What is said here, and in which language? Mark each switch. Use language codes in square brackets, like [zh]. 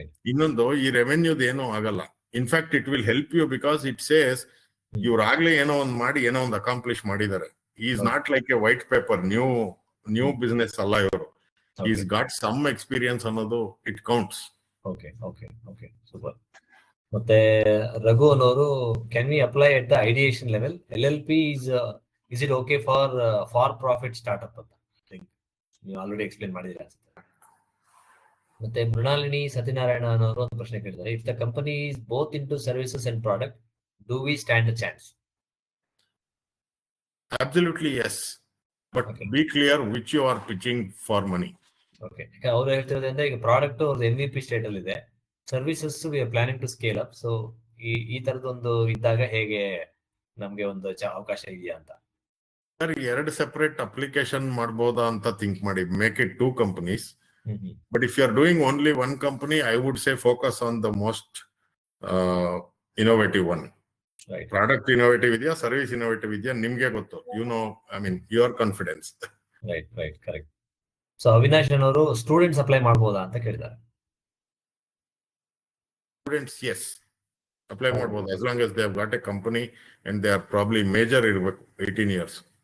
[kn] ಇನ್ನೊಂದು, ಈ ರೆವೆನ್ಯೂದ್ ಏನೂ ಆಗಲ್ಲ. [en] in fact it will help you because it says [kn] ಇವ್ರಾಗ್ಲೇ ಏನೋ ಒಂದ್ ಮಾಡಿ ಏನೋ ಒಂದು ಅಕಾಂಪ್ಲಿಷ್ ಮಾಡಿದ್ದಾರೆ. [en] is not like a white paper, new business [kn] ಅಲ್ಲ ಇವರು. [en] Is got some experience ಅನ್ನೋದು it counts. Okay okay okay, super. [kn] ಮತ್ತೆ ರಘು ಅನ್ನೋರು, [en] Can we apply at the ideation level? LLP is it okay for profit startup [kn] ಅಂತ ನೀವು already explain ಮಾಡಿದ್ರೆ ಅನ್ಸುತ್ತೆ. ಮತ್ತೆ ಮೃಣಾಲಿನಿ ಸತ್ಯನಾರಾಯಣ ಅನ್ನೋರು ಒಂದು ಪ್ರಶ್ನೆ ಕೇಳಿದ್ದಾರೆ. [en] If the company is both into services and product, do we stand a chance? Absolutely yes, but be clear which you are pitching for money. [kn] Okay, ಅವ್ರು ಹೇಳ್ತಿರೋದ್ರಿಂದ ಈಗ ಪ್ರಾಡಕ್ಟ್ ಅವ್ರದ್ದು MVP ಸ್ಟೇಟ್ ಅಲ್ಲಿ ಇದೆ, services [en] We are planning to scale up. [kn] So ಈ ತರದೊಂದು ಇದ್ದಾಗ ಹೇಗೆ ನಮ್ಗೆ ಒಂದು ಅವಕಾಶ ಇದೆಯಾ ಅಂತ. ಸರ್, 2 ಸೆಪರೇಟ್ ಅಪ್ಲಿಕೇಶನ್ ಮಾಡ್ಬೋದಾ ಅಂತ ಥಿಂಕ್ ಮಾಡಿ. [en] Make it 2 companies. But if you are doing only 1 company, I would say focus on the most innovative one. [kn] Product innovative ಇದೆಯಾ, ಸರ್ವಿಸ್ ಇನೋವೇಟಿವ್ ಇದೆಯಾ, ನಿಮ್ಗೆ ಗೊತ್ತು. [en] Your confidence. Right correct. [kn] So Avinash ಅನ್ನೋರು, students apply ಮಾಡಬಹುದಾ ಅಂತ ಕೇಳಿದ್ದಾರೆ. [en] students yes, [kn] apply ಮಾಡಬಹುದು [en] as long as they have got a company and they are probably major ಇರಬೇಕು, 18 years.